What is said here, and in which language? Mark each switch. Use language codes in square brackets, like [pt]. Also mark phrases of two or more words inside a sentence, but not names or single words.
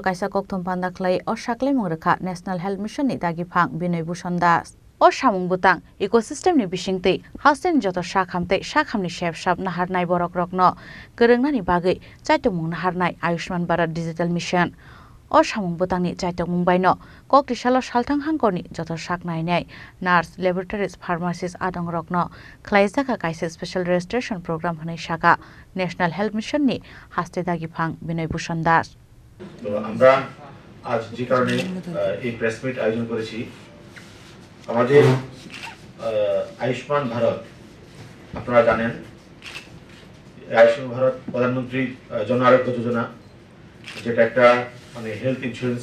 [trp] kaisa kokthum panda klai o saklai mungrekha National Health Mission ni dagi phang Binoy Bhushan Das o samung butang ecosystem ni bisingtei hausen joto sakhamni shep shap naharnai borok rokno gorongnani bagui chaitomung naharnai Ayushman Bharat Digital Mission o samung butangni chaitok mungbai no kokti salo salthang hangkorni joto saknainai [en] nurse laboratories pharmacists [trp] adong rokno khlaijaka kaisa [en] special registration program [trp] hanai shaka National Health Mission ni haste dagi phang Binoy Bhushan Das [bn] তো আমরা আজ যে কারণে এই [en] press meet [bn] আয়োজন করেছি আমাদের আয়ুষ্মান ভারত আপনারা জানেন আয়ুষ্মান ভারত প্রধানমন্ত্রী জন আরোগ্য যোজনা যেটা একটা মানে [en] health insurance